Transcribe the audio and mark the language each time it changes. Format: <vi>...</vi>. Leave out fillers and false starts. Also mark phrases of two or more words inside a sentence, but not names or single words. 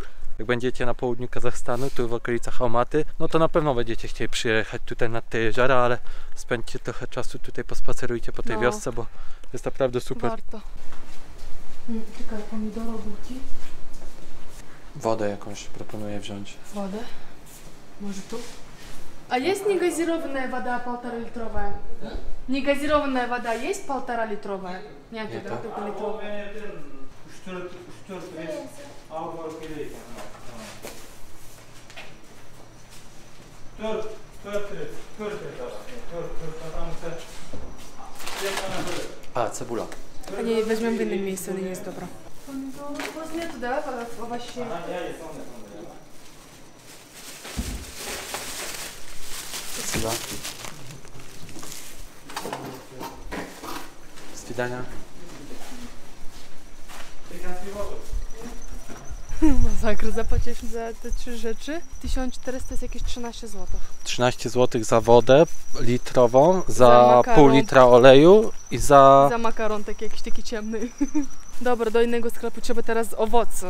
<pl>Jak będziecie na południu Kazachstanu, tu w okolicach Almaty, no to na pewno będziecie chcieli przyjechać tutaj nad te jeziora, ale spędźcie trochę czasu tutaj, pospacerujcie po tej No. wiosce, bo jest naprawdę super. Warto. Czekaj, pomidorobówki, Wodę jakąś proponuję wziąć. wodę. Może tu?</pl> <ru>А есть негазированная вода 1,5-литровая? Негазированная вода есть 1,5-литровая? Нет, Нет, да, а? только литровая.</ru> <pl>A, cebula.</pl> <ru>А не, возьмем в</ru> <pl>innym miejscu, nie jest dobra.</pl> <ru>Помидоров у вас нету, да, овощей? Spasiba. Свидания.</ru> <pl>Masakra, zapłaciliśmy za te 3 rzeczy. 1400 jest jakieś 13 zł. 13 zł za wodę litrową, Za za makaron. pół litra oleju i za... Za makaron taki jakiś taki ciemny. Dobra, do innego sklepu trzeba teraz owoce.</pl>